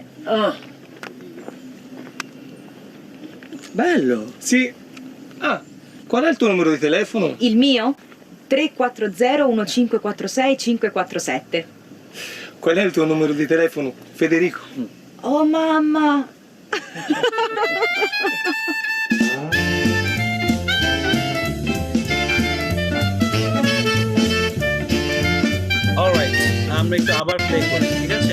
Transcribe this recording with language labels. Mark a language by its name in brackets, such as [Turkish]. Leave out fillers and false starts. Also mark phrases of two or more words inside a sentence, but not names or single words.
[Italian] Ah. Bello. Sì. Ah, qual è il tuo numero di telefono? Il mio? 340 1546 547. Qual è il tuo numero di telefono, Federico? Oh mamma! [Bangla] অলরাইট, আমরা একটু আবার প্লে করি, ঠিক আছে?